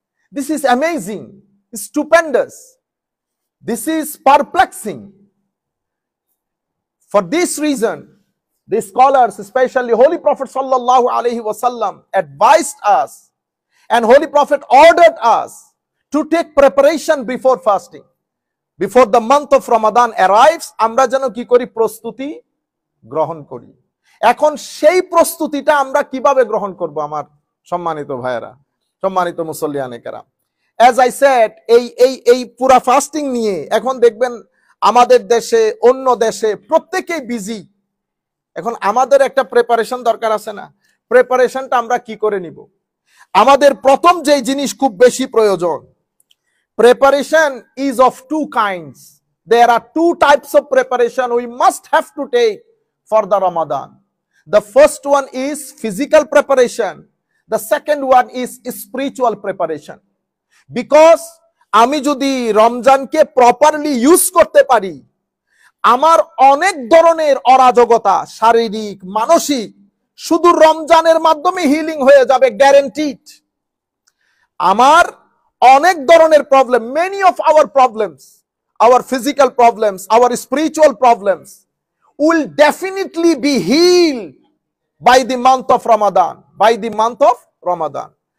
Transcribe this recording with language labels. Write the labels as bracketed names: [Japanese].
[English] This is amazing, stupendous, this is perplexing. For this reason, the scholars, especially Holy Prophet sallallahu alaihi wasallam, advised us, and Holy Prophet ordered us to take preparation before fasting. Before the month of Ramadan arrives, [Bangla] আমরা যেন কি করি, প্রস্তুতি গ্রহণ করি। এখন সেই প্রস্তুতিটা আমরা কিভাবে গ্রহণ করব আমার সম্মানিত ভাইয়েরা, সম্মানিত মুসল্লিয়ানে কেরাম? [English] As I said, [Bangla] এই পুরা ফাস্টিং নিয়ে এখন দেখবেন আমাদের দেশে, অন্য দেশে প্রত্যেকেই বিজি। এখন আমাদের একটা প্রিপারেশন দরকার আছে না? প্রিপারেশনটা আমরা কি করে নিব? আমাদের প্রথম যে জিনিস খুব বেশি প্রয়োজন, [English] preparation is of two kinds. There are two types of preparation we must have to take for the Ramadan. The first one is physical preparation, the second one is spiritual preparation. [Bangla] Because আমি যদি রমজানকে properly use করতে পারি, আমার অনেক ধরনের অরাজকতা, শারীরিক মানসিক, শুধু রমজানের মাধ্যমে হিলিং হয়ে যাবে, গ্যারান্টিড। আমার অনেক ধরনের problem, [English] Many of our problems, our physical problems, our spiritual problems will definitely be healed by the month of Ramadan, by the month of Ramadan.